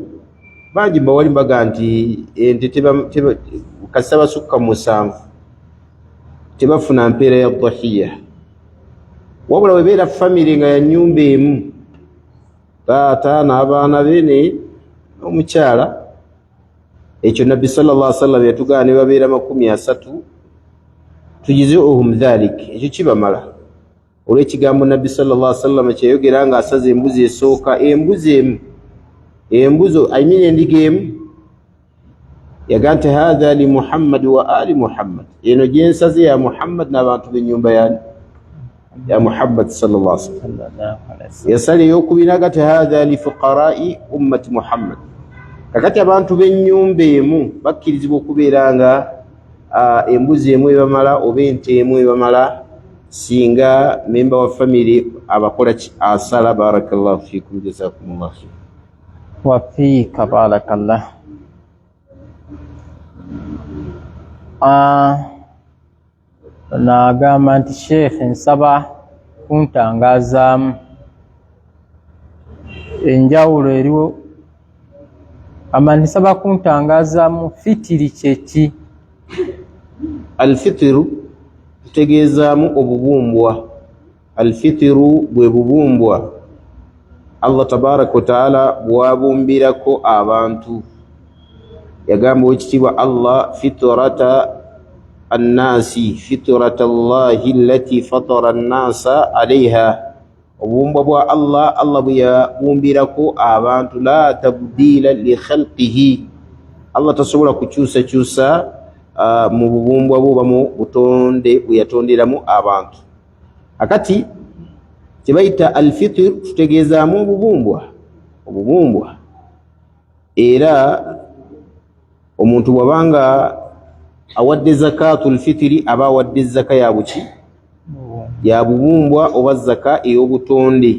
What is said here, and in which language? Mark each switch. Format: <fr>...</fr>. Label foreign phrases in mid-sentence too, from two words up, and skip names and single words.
<lg>Bangi bawali mbaga nti ente kasaba sukka 7 tebafuna mpeera ya dhahiya. Wabula webeera family nga ya nnyumba emu, taata n'abaana be n'omukyala, ekyo nabbi</lg> <ar>صلى الله عليه وسلم</ar> <lg>yatugaa ne babeera 30,</lg> <ar>تجزئهم ذلك,</ar> <lg>ekyo kibamala. Olw'ekigambo nabbi</lg> <ar>صلى الله عليه وسلم</ar> <lg>kyeyogera nga asaze embuzi esooka, embuzi endiga emu, yaga nti</lg> <ar>هذا لمحمد وآل محمد,</ar> <lg>eno gyensaze ya Muhammad n'abantu b'ennyumba ya Muhammad</lg> <ar>صلى الله عليه وسلم.</ar> <lg>Yasala ey'okubiri agati</lg> <ar>هذا لفقراء أمة محمد.</ar> <lg>Kakati abantu b'ennyumba emu bakkirizibwa okubeera nga embuzi emu ebamala oba ente emu ebamala, singa memba wa family abakola asala.</lg> <ar>بارك الله فيكم، جزاكم الله خيرا.</ar> <lg>Wafiika barakallah. N'agamba nti Sheikh nsaba kuntangazaamu enjawulo eriwo nsaba kuntangazaamu fitiri kyeki. Alfitiru tutegeezaamu obubumbwa. Alfitiru bwe bubumbwa Allah</lg> <ar>تبارك وتعالى</ar> <lg>bwabumbirako abantu. Yagamba wekitiibwa Allah</lg> <ar>فطرة الناس فطرة الله التي فطر الناس عليها.</ar> <lg>Obubumbwa bwa Allah bwe yabumbirako abantu</lg> <ar>لا تبديل لخلقه.</ar> <lg>Allah tasobola kukyusakyusa mu bubumbwa bwe mu butonde bwe yatonderamu abantu. Akati kyebayita alfitir tutegeezaamu obubumbwa era omuntu bwabanga awadde</lg> <ar>زكاة الفطر</ar> <lg>aba awadde zaka yabuki ya bubumbwa oba zaka ey'obutonde.</lg>